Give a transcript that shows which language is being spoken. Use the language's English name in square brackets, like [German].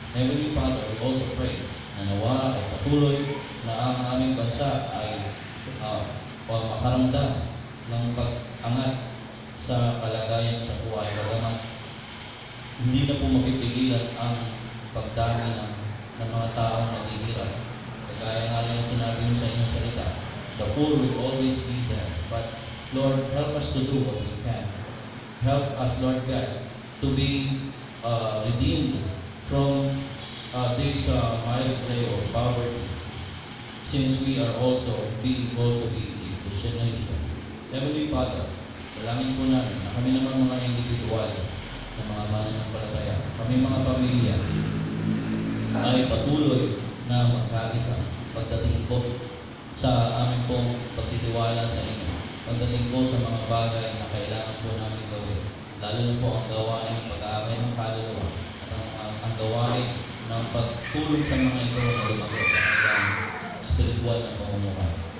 [English] Heavenly Father, we also pray [Filipino] na nawa ay patuloy na ang aming bansa ay makaramdam ng pag-angat sa kalagayan sa buhay. Bagamat hindi na po mapipigilan ang pagdami ng mga taong naghihirap. Kagaya nga rin ang sinabi niyo sa inyong salita, [English] the poor will always be there. But Lord, help us to do what we can. Help us, Lord God, to be redeemed from this mild play of poverty, since we are also being called to be a Christian nation. Heavenly Father, [Filipino] dalangin po namin na kami naman mga individual na mga mananampalataya, kami mga pamilya, ay patuloy na magkaisa pagdating po sa aming pong pagtitiwala sa inyo, pagdating po sa mga bagay na kailangan po namin gawin, lalo na po ang gawain ng pag-aakay ng kaluluwa at ang gawain ng pagtulong sa mga ito na lumago sa kanilang spiritual na pamumuhay.